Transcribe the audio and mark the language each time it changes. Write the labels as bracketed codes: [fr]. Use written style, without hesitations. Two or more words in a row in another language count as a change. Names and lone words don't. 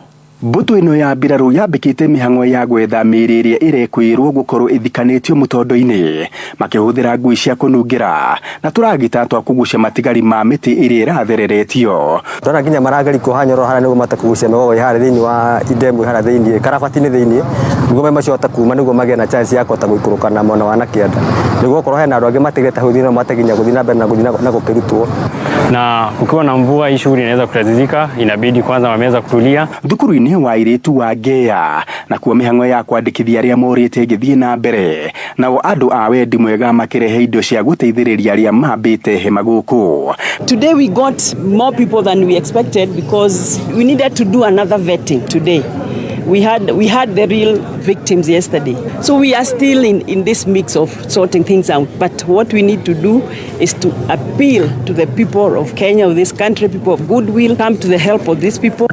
[ki] Mbutu ino ya mbirarũ yambĩkĩte mĩhang'o ya gwetha mĩĩrĩ ĩrĩa ĩrekwĩrwo gũkorwo ĩthikanĩtio mũtondo-inĩ makĩhũthĩra ngui cia kũnungĩra na tũragita twa kũgucia matigari ma mĩtĩ ĩrĩa ĩrathereretio. Twana nginya marageri kũhanyoro harĩa nĩguo matakũgucia mĩgogo harĩa thĩinĩ wa idemu harĩa thĩinĩ karabati-inĩ thĩinĩ nĩguo macio atakuma nĩguo magĩe na chance ya kũhota gũikũrũka na mwena wa Nakĩanda nĩguo korwo hena andũ angĩ matigĩte hau thĩinĩ na matakinya gũthiĩ na mbere na gũkĩrutwo. [sw] Na ukiwa na mvua hii shughuli inaweza kutatizika, inabidi kwanza wameweza kutulia. [ki] Thukuru-inĩ wa airĩtu wa Ngea na kuo mĩhang'o ya kwandĩkithia arĩa morĩte ĩgĩthiĩ na mbere nao andũ a wendi mwega makĩrehe indo cia gũteithĩrĩria arĩa mambĩte hema gũkũ. [en] Today we got more people than we expected because we needed to do another vetting today. We had the real victims yesterday. So we are still in this mix of sorting things out. But what we need to do is to appeal to the people of Kenya, of this country, people of goodwill, come to the help of these people.